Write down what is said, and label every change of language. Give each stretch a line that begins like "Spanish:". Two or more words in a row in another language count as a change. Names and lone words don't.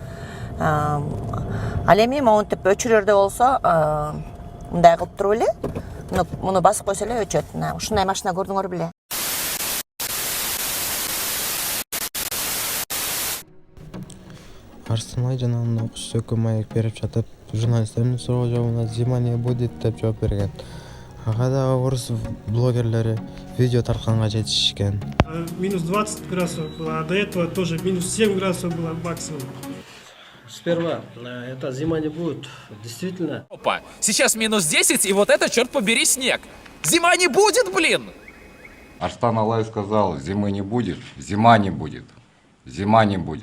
Kyrgyz: Ал эми монтип өчүрөрдө болсо, мындай кылып туруп эле, муну басып койсо эле өчөт. Ушундай машина көрдүңөр беле? Арсенай жана анын окуучусу экөө маек берип жатып, журналисттердин суроо жообуна
Russian: "Зима не будет"
Kyrgyz: деп жооп берген. Ага да орус блогерлери видео тартканга жетишкен.
Russian: Минус 20 градусов было, а до этого тоже минус 7 градусов было максимум. Сперва, это зима не будет, действительно. Опа, сейчас минус 10, и вот это, черт побери, снег. Зима не будет, блин! Арстан Алай сказал: зимы не будет, зима не будет, зима не будет.